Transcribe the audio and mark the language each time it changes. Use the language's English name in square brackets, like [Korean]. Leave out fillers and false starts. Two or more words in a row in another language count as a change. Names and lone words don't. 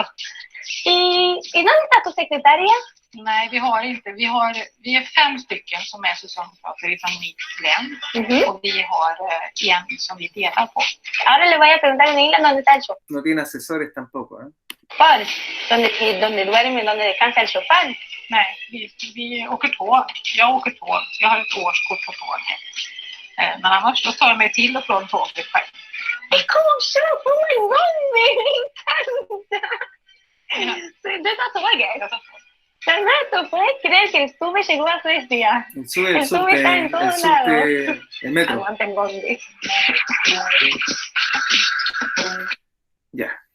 [Spanish] ¿Y dónde está tu secretaria? [Swedish] Nej, vi har inte. Vi är 5 stycken som är socialdemokrater från mitt län. Och vi har en som vi delar på. [Spanish] Ahora le voy a preguntar en inglés dónde está el chofar. No tiene asesores tampoco, ¿eh? ¿Dónde duerme, dónde descansa el chofar? [Swedish] Nej, vi åker tåg. Jag åker tåg. Jag har ett årskort på tåg. Men annars då tar jag mig till och från tåget själv. [Spanish] Es como yo, como en dónde, me encanta. De esa forma que Renato, ¿puedes creer que el SUBE llegó a Suecia? El SUBE está en todos lados. El metro. Aguanten Bondi. Ya.